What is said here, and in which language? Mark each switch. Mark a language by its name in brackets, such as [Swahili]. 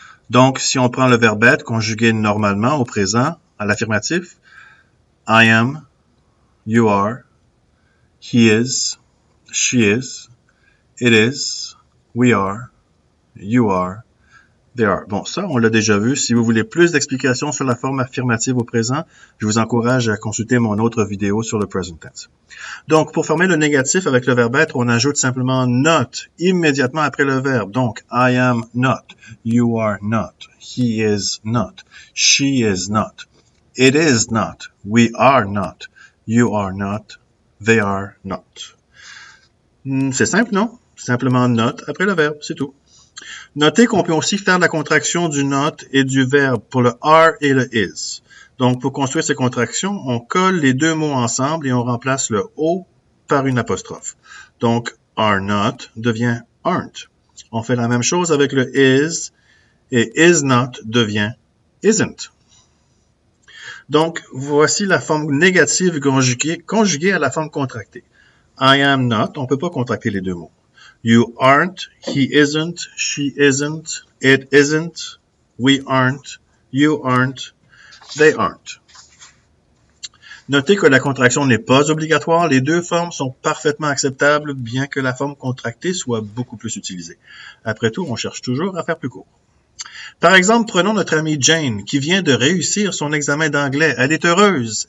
[French] Donc, si on prend le verbe être conjugué normalement au présent, à l'affirmatif, [English] I am, you are, he is, she is, it is, we are, you are, they are. [French] Bon, ça, on l'a déjà vu. Si vous voulez plus d'explications sur la forme affirmative au présent, je vous encourage à consulter mon autre vidéo sur le present tense. Donc, pour former le négatif avec le verbe être, on ajoute simplement not immédiatement après le verbe. [English] Donc, I am not, you are not, he is not, she is not, it is not, we are not, you are not, they are not. [French] C'est simple, non? Simplement not après le verbe, c'est tout. Notez qu'on peut aussi faire la contraction du not et du verbe pour le are et le is. Donc, pour construire ces contractions, on colle les deux mots ensemble et on remplace le O par une apostrophe. Donc, are not devient aren't. On fait la même chose avec le is et is not devient isn't. Donc, voici la forme négative conjuguée à la forme contractée. [English] I am not, [French] on ne peut pas contracter les deux mots. [English] You aren't, he isn't, she isn't, it isn't, we aren't, you aren't, they aren't. [French] Notez que la contraction n'est pas obligatoire. Les deux formes sont parfaitement acceptables, bien que la forme contractée soit beaucoup plus utilisée. Après tout, on cherche toujours à faire plus court. Par exemple, prenons notre amie Jane, qui vient de réussir son examen d'anglais. Elle est heureuse.